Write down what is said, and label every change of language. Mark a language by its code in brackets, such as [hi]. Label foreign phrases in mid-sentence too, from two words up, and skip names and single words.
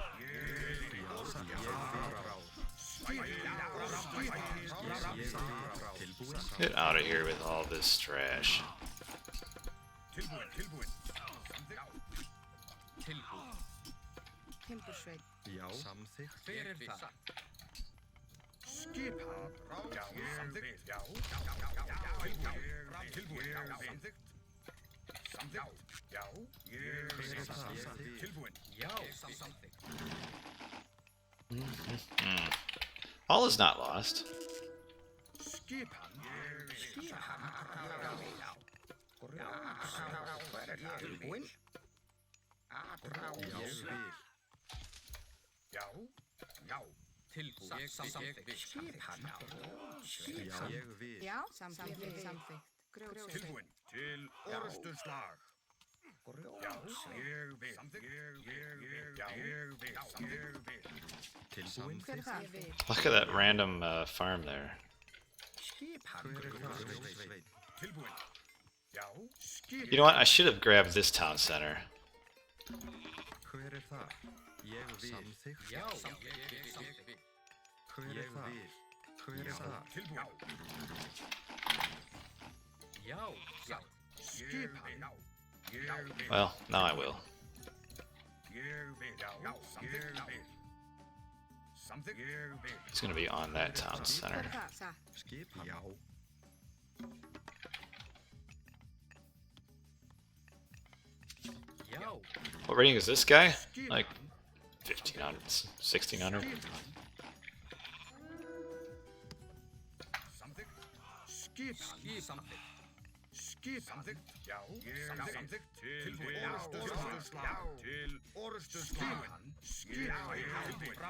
[en] Get out of here with all this trash. [is] Tilbúin. Timbursveit. Já. Samþykkt. Hver er það? Skipan. Já. Samþykkt. Já. Tilbúin. Samþykkt. Já. Hver er það? Tilbúin. Já. Samþykkt. [en] All is not lost. [is] Skipan. Tilbúin. Já. Tilbúin. Samþykkt. Skipan. Já. Ég vil. Já, samþykkt. Grjótsveit. Tilbúin. Til orusturslag. Já. Ég vil. Ég vil. Tilbúin. Hver er það? [en] Look at that random farm there. [is] Skipan. Tilbúin. Já. [en] You know what? I should have grabbed this town center. [is] Hver er það? Ég vil. Samþykkt. Já. Hver er það? Hver er það? Tilbúin. Já. Skipan. [en] Well, now I will. [is] Ég vil. Já. Samþykkt. Ég vil. [en] He's gonna be on that town center. [is] Hver er það? Satt. Skipan. Já. Já. [en] What rating is this guy? Like 1500, 1600? [is] Samþykkt. Skipan. Samþykkt. Já. Samþykkt. Til orusturslag. Til orusturslag. Skipan. Já.